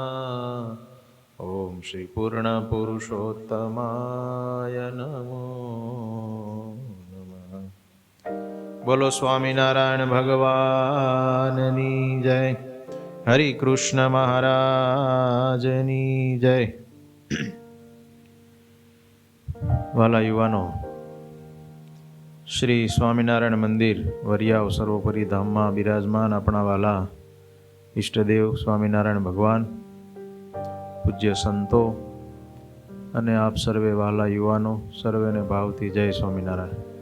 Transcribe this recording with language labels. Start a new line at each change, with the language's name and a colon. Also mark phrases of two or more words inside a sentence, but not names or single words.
Sanskrit: ॐ श्री पूर्ण पुरुषोत्तमाय नमो नमः।
Gujarati: બોલો સ્વામિનારાયણ ભગવાનની જય। હરિ કૃષ્ણ મહારાજની જય। વાલા યુવાનો, શ્રી સ્વામિનારાયણ મંદિર વરિયાવ સર્વોપરી ધામમાં બિરાજમાન આપણા વાલા ઈષ્ટદેવ સ્વામિનારાયણ ભગવાન, પૂજ્ય સંતો અને આપ સર્વે વાલા યુવાનો, સર્વેને ભાવથી જય સ્વામિનારાયણ.